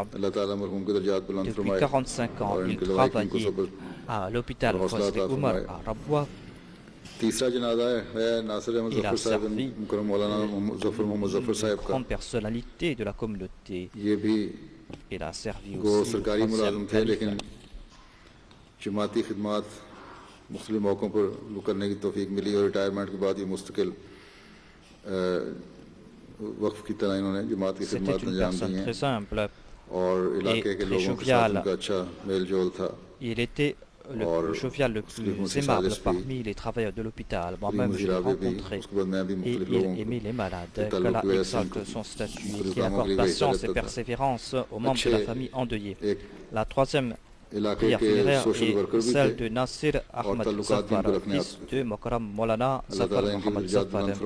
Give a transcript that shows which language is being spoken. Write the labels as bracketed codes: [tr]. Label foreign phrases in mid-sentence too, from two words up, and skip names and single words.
[fr] Depuis 45 ans, il travaillait à l'hôpital Fazl Omar à Rabwa. Il a servi une grande personnalité de la communauté. Il a servi aussi le troisième calife. [ur] مختلف موقعوں پر کرنے کی توفیق ملی اور ریٹائرمنٹ کے بعد یہ مستقل وقف کی طرح انہوں نے جماعت کی خدمت انجام دی ہیں اور علاقے کے لوگوں کے ساتھ ان کا اچھا میل جول تھا. [fr] Il était le jovial le plus aimable parmi les travailleurs de l'hôpital. Moi-même, je l'ai rencontré et il aimait les malades. Qu'Allah exalte son statut et qu'il accorde patience et persévérance aux membres de la famille endeuillée. La troisième prière funéraire est celle de Nasir Ahmad Zafar, fils de Mokram Maulana Zafar Mohammad Zafar.